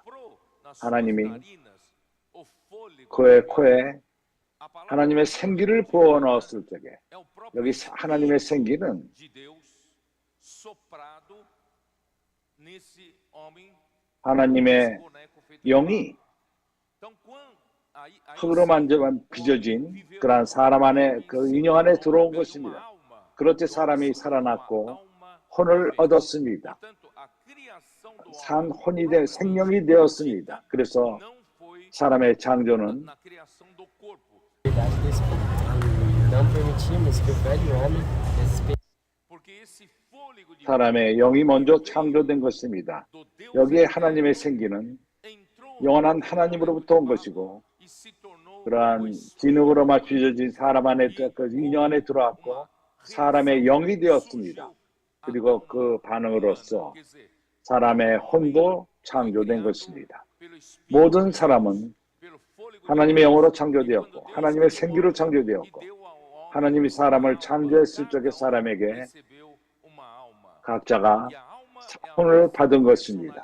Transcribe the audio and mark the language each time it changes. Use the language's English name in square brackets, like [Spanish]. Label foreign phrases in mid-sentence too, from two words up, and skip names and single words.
[Korean] 하나님이 그의 코에 하나님의 생기를 부어넣었을 적에 여기 하나님의 생기는 하나님의 영이 흙으로 빚어진 그러한 사람 안에 그 인형 안에 들어온 것입니다. 그렇게 사람이 살아났고 혼을 얻었습니다. 산 혼이 생명이 되었습니다. 그래서 사람의 창조는 [Portuguese] admitimos que o velho homem, porque esse fôlego de [Korean] 사람의 영이 먼저 창조된 것입니다. [Portuguese] do Deus [Korean] 여기에 [Portuguese] eterno [Korean] 하나님의 생기는 [Portuguese] entrou [Korean] 영원한 [Portuguese] no homem [Korean] 하나님으로부터 온 [Portuguese] privado [Korean] 것이고 [Portuguese] e se tornou o [Korean] 그러한 [Portuguese] espírito [Korean] 진흙으로 [Portuguese] do homem. [Korean] 맞춰진 사람 안에 그 인연 안에 들어왔고 사람의 영이 되었습니다. 그리고 그 반응으로서 [Portuguese] Quer dizer, [Korean] 사람의 혼도 창조된 것입니다. 모든 사람은 하나님의 영으로 창조되었고 하나님의 생기로 창조되었고 하나님이 사람을 창조했을 적에 사람에게 각자가 혼을 받은 것입니다.